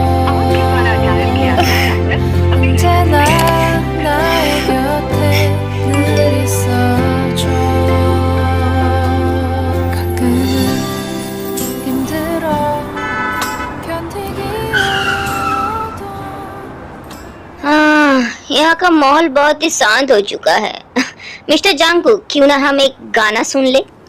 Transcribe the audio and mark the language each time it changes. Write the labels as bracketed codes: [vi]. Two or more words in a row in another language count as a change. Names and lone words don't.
[ko] 언제나 나의 곁에 늘 있어줘 가끔은 힘들어 견디기 어려워도 [hi] यहाँ का माहौल बहुत ही शांत हो चुका है। मिस्टर जंगकुक, क्यों ना हम एक गाना सुन ले?